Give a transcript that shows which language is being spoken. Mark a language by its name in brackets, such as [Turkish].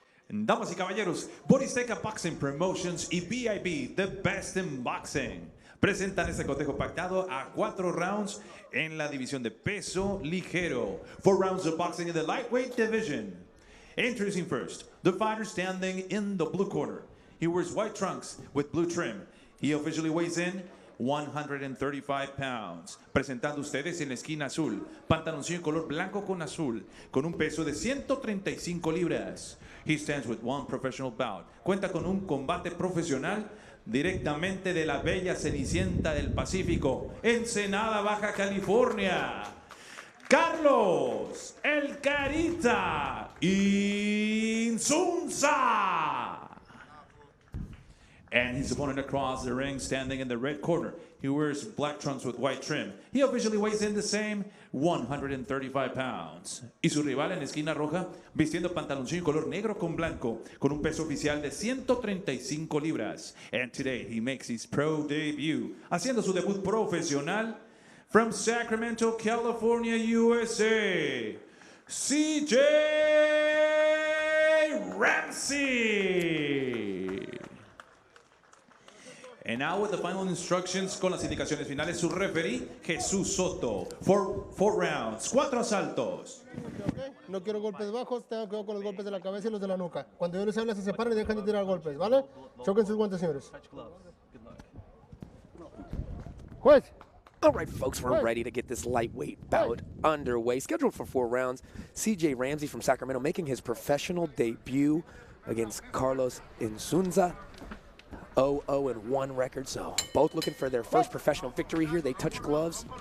[Spanish] Damas y caballeros, Boristeca Boxing Promotions y VIP, The Best in Boxing, presentan este cotejo pactado a 4 rounds en la división de peso ligero. [English] 4 rounds of boxing in the lightweight division. Introducing first, the fighter standing in the blue corner. He wears white trunks with blue trim. He officially weighs in 135 pounds. [Spanish] Presentando ustedes en la esquina azul, pantaloncillo color blanco con azul, con un peso de 135 libras. [English] He stands with 1 professional bout. [Spanish] Cuenta con un combate profesional directamente de la bella Cenicienta del Pacífico, Ensenada, Baja California. Carlos, el Carita INZUNZA. [English] And his opponent across the ring, standing in the red corner. He wears black trunks with white trim. He officially weighs in the same 135 pounds. [Spanish] Y su rival en esquina roja, vistiendo pantaloncillo color negro con blanco, con un peso oficial de 135 libras. [English] And today he makes his pro debut, [Spanish] haciendo su debut profesional [English] from Sacramento, California, USA, CJ Ramsey. And now with the final instructions, [Spanish] con las indicaciones finales, [English] su referee, Jesús Soto. 4 rounds, [Spanish] 4 asaltos. [English] Okay. [Spanish] No quiero golpes bajos, tengan cuidado con los golpes de la cabeza y los de la nuca. Cuando yo les hable, se separen y dejan de tirar golpes, ¿vale? Choquen sus guantes, señores. Juez. [English] All right, folks, we're ready to get this lightweight bout underway. Scheduled for 4 rounds, CJ Ramsey from Sacramento making his professional debut against Carlos INZUNZA. 0-1 record, so both looking for their first professional victory here. They touch gloves.